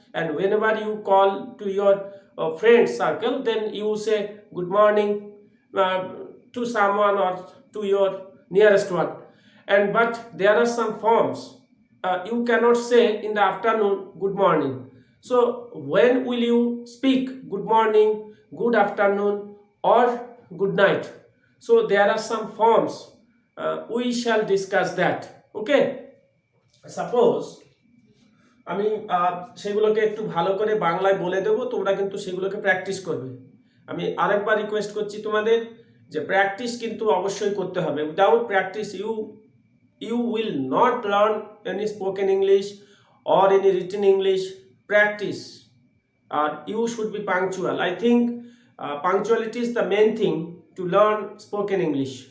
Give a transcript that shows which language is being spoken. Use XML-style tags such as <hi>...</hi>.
<en>And whenever you call to your friend circle, then you say good morning to someone, or to your nearest one. And but there are some forms. You cannot say in the afternoon good morning. So when will you speak good morning, good afternoon, or good night? So there are some forms. We shall discuss that. Okay, suppose</en> <bn>আমি সেগুলোকে একটু ভালো করে বাংলায় বলে দেব, তোমরা কিন্তু সেগুলোকে প্র্যাকটিস করবে। আমি আরেকবার রিকোয়েস্ট করছি তোমাদের যে প্র্যাকটিস কিন্তু অবশ্যই করতে হবে।</bn> <en>Without practice you will not learn any spoken English or any written English. Practice. You should be punctual. I think punctuality is the main thing to learn spoken English.</en>